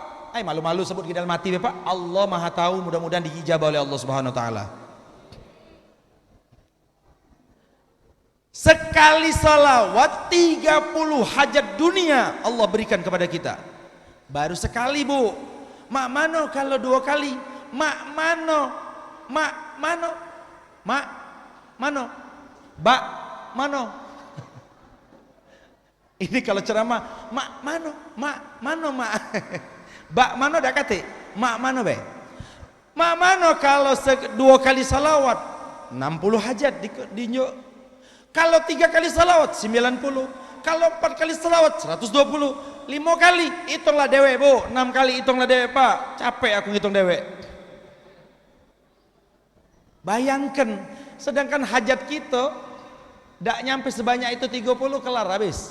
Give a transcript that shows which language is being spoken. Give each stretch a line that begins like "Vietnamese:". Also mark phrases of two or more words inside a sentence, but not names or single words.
Indonesian: Malu-malu sebut kita mati Pak. Allah Maha tahu, mudah-mudahan diijabah oleh
Arabic: الله سبحانه وتعالى.
Indonesian: Sekali salawat 30 hajat dunia Allah berikan kepada kita. Baru sekali Bu.
Musi: Mak mano kalau 2 kali? Mak mano? Mak mano? Mak mano? Bak mano? Ini kalau ceramah, mak mano? Mak mano mak? Bak mano dak kate? Mak mano be? Mak mano kalau 2 kali salawat 60 hajat di kalau 3 kali salawat 90, kalau 4 kali salawat 120, 5 kali hitunglah dewe Bu, 6 kali hitunglah dewe Pak, capek aku ngitung dewe.
Indonesian: Bayangkan, sedangkan hajat kita tidak nyampe sebanyak itu 30 kelar habis.